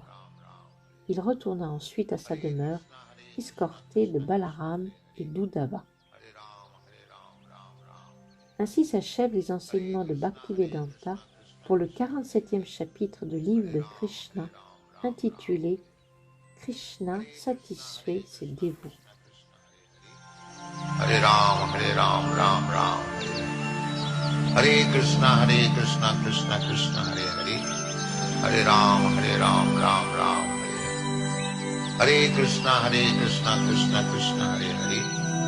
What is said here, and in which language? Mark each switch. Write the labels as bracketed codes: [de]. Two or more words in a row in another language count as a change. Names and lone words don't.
[fr] Il retourna ensuite à sa demeure, escorté de Balaram et d'Uddhava. Ainsi s'achèvent les enseignements de Bhaktivedanta pour le 47e chapitre du livre de Krishna, intitulé « Krishna satisfait ses dévots ». [sa] Hare Ram, Ram Ram. Hare Krishna, Krishna Krishna, Hare Hare. Hare Ram, Ram Ram, Hare Hare. Krishna, Krishna Krishna, Hare Hare.